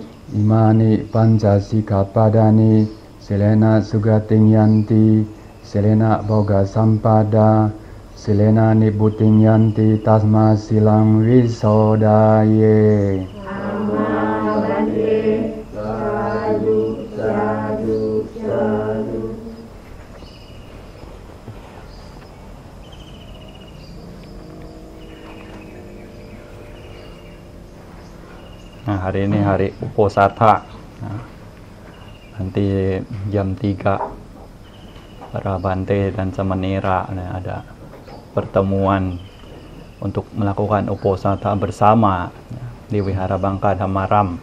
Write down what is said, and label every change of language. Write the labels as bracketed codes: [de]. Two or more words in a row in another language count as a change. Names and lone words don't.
[pi] Imani panca sikkhapadani silena sugating yanti, silena boga sampada, silena nibbutting yanti tasma silang wisodaye. Amma bande sadu sadu sadu. [id] Nah, hari ini hari Uposatha. Nah, nanti jam 3 para Bante dan Samanera ada pertemuan untuk melakukan Uposatha bersama di Wihara Bangka Dhammaram.